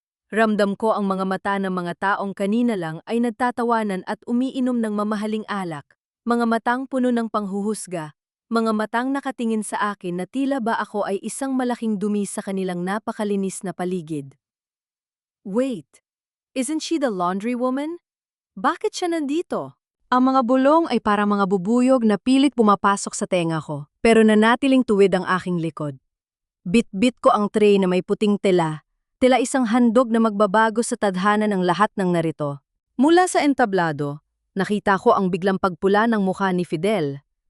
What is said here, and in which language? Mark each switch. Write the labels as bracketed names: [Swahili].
[Filipino] Ramdam ko ang mga mata ng mga taong kanina lang ay nagtatawanan at umiinom ng mamahaling alak, mga matang puno ng panghuhusga, mga matang nakatingin sa akin na tila ba ako ay isang malaking dumi sa kanilang napakalinis na paligid. [English] Wait, isn't she the laundry woman? [Filipino] Bakit siya nandito? Ang mga bulong ay para mga bubuyog na pilit pumapasok sa tenga ko, pero nanatiling tuwid ang aking likod. Bit-bit ko ang tray na may puting tela, tila isang handog na magbabago sa tadhana ng lahat ng narito. Mula sa entablado, nakita ko ang biglang pagpula ng mukha ni Fidel.